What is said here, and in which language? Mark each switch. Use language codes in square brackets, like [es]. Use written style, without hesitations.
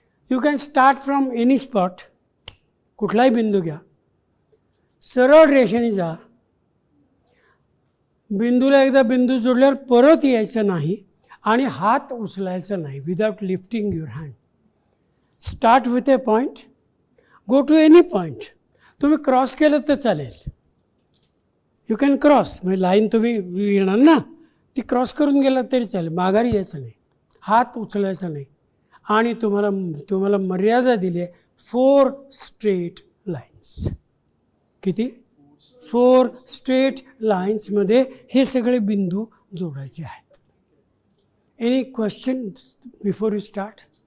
[en] You can start from any spot. [mr] कुठलाही बिंदू घ्या, सरळ रेषेने जा. बिंदूला एकदा बिंदू जोडल्यावर परत यायचं नाही आणि हात उचलायचा नाही. [en] Without lifting your hand. Start with a point, go to any point. [mr] तुम्ही क्रॉस केलं तर चालेल. [en] You can cross. [mr] म्हणजे लाईन तुम्ही येणार ना, ती क्रॉस करून गेला तरी चालेल. माघारी यायचं नाही, हात उचलायचा नाही. आणि तुम्हाला मर्यादा दिली आहे 4 स्ट्रेट लाईन्स. किती? 4 स्ट्रेट लाईन्समध्ये हे सगळे बिंदू जोडायचे आहेत. [en] Any question before you start?